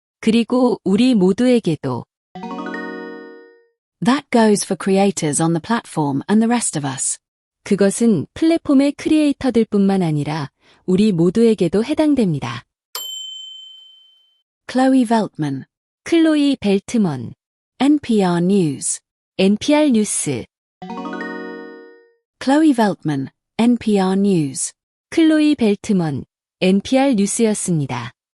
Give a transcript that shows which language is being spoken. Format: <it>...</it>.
<ko>그리고 우리 모두에게도.</ko> <en>That goes for creators on the platform and the rest of us.</en> <ko>그것은 플랫폼의 크리에이터들뿐만 아니라 우리 모두에게도 해당됩니다.</ko> <en>Chloe Veltman, 클로이 벨트먼, NPR News.</en> <ko>NPR 뉴스. Chloe Veltman, NPR News. 클로이 벨트먼, NPR 뉴스였습니다.</ko>